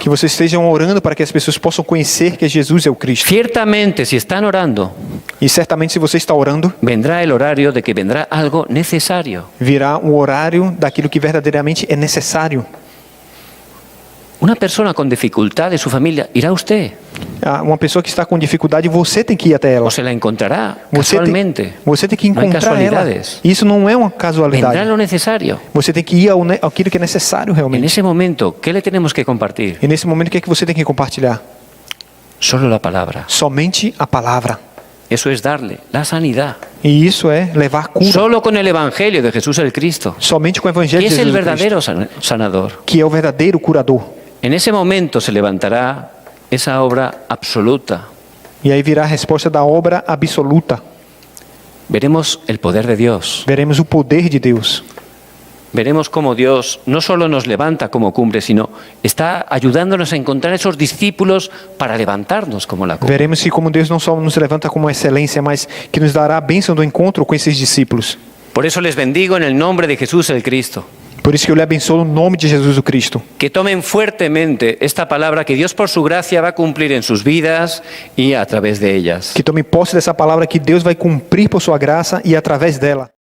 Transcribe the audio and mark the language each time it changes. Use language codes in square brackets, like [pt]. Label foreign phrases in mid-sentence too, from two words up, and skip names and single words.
[pt] Que vocês estejam orando para que as pessoas possam conhecer que Jesus é o Cristo. [es] Ciertamente, si están orando, [pt] E certamente se você está orando, [es] vendrá el horario de que vendrá algo necesario. [pt] virá o horário daquilo que verdadeiramente é necessário. [es] Una persona con dificultad de su familia, irá usted [pt] Ah, uma pessoa que está com dificuldade, você tem que ir até ela. [es] o se la encontrará [pt] Você [es] casualmente. [pt] você tem que [es] No hay [pt] encontrar ela. [es] casualidades. [pt] Isso não é uma [es] Vendrá [pt] casualidade. [es] lo necesario. [pt] Você tem que ir aquilo que é necessário [es] En [pt] realmente. [es] ese momento, ¿qué le tenemos que compartir? [pt] E nesse momento, o que é que você tem que compartilhar? [es] Solo la palabra. [pt] Somente a palavra. [es] Eso es darle la sanidad. [pt] E isso é levar cura. [es] Solo con el Evangelio de Jesús el Cristo, [pt] Somente com o Evangelho [es] que [pt] de [es] es el [pt] Jesus Cristo, [es] verdadero sanador. [pt] que é o verdadeiro curador. [es] En ese momento se levantará esa obra absoluta. [pt] E aí virá a resposta da obra absoluta. [es] Veremos el poder de Dios. [pt] Veremos o poder de Deus. [es] Veremos cómo Dios no solo nos levanta como cumbre, sino está ayudándonos a encontrar esos discípulos para levantarnos como la cumbre. [pt] Veremos que como Deus não só nos levanta como excelência, mas que nos dará a bênção do encontro com esses discípulos. [es] Por eso les bendigo en el nombre de Jesús el Cristo. [pt] Por isso que eu lhe abençoo no nome de Jesus o Cristo. [es] Que tomen fuertemente esta palabra que Dios por su gracia va a cumplir en sus vidas y a través de ellas. [pt] Que tome posse dessa palavra que Deus vai cumprir por sua graça e através dela.